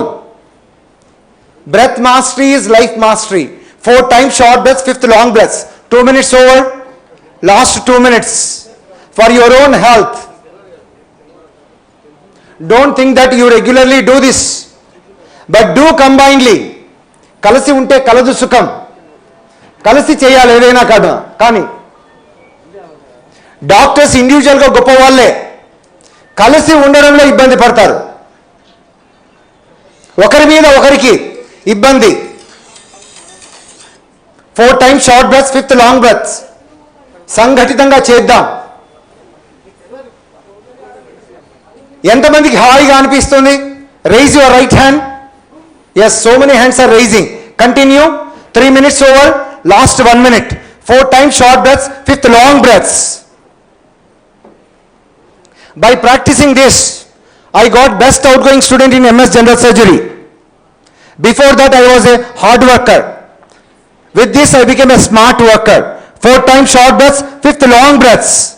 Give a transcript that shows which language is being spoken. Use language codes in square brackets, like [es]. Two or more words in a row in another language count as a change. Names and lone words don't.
[en] Breath mastery is life mastery. 4 times short breaths, 5th long breaths. 2 minutes over. Last 2 minutes. For your own health. Don't think that you regularly do this, but do combinedly. [te] కలిసి ఉంటే కలదు సుఖం. కలిసి చేయాలి ఏదైనా కదా. కానీ డాక్టర్స్ ఇండివిజువల్గా గొప్ప వాళ్ళే, కలిసి ఉండడంలో ఇబ్బంది పడతారు. ఒకరి మీద ఒకరికి ఇబ్బంది. [en] 4 times short breaths, 5th long breaths. [te] సంఘటితంగా చేద్దాం. ఎంతమందికి హాయిగా అనిపిస్తుంది? [en] Raise your right hand. Yes, so many hands are raising. Continue. 3 minutes over, last 1 minute. 4 times short breaths, 5th long breaths. By practicing this, I got best outgoing student in MS General Surgery. Before that, I was a hard worker. With this, I became a smart worker. 4 times short breaths, 5th long breaths.